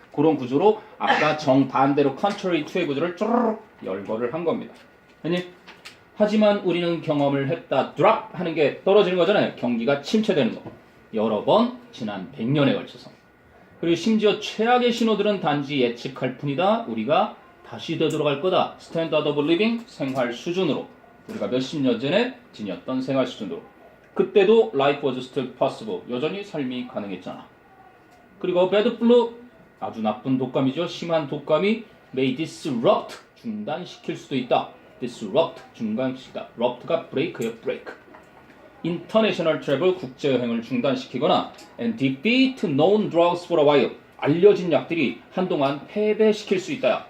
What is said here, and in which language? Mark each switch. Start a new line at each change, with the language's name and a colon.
Korean: 그런 구조로 아까 정반대로
English: contrary to
Korean: 의 구조를 쭈르륵 열거를 한 겁니다. 아니? 하지만 우리는 경험을 했다. drop 하는 게 떨어지는 거잖아요. 경기가 침체되는 거. 여러 번 지난 100년에 걸쳐서. 그리고 심지어 최악의 신호들은 단지 예측할 뿐이다. 우리가 다시 되돌아갈 거다.
English: standard of living
Korean: 생활 수준으로. 우리가 몇십 년 전에 지녔던 생활 수준으로. 그때도
English: life was still possible.
Korean: 여전히 삶이 가능했잖아. 그리고
English: bad flu
Korean: 아주 나쁜 독감이죠. 심한 독감이
English: may disrupt
Korean: 중단시킬 수도 있다.
English: disrupt
Korean: 중단시키다.
English: rupt가 break예요. break. international travel
Korean: 국제 여행을 중단시키거나
English: and defeat known drugs for a while
Korean: 알려진 약들이 한동안 패배시킬 수 있다.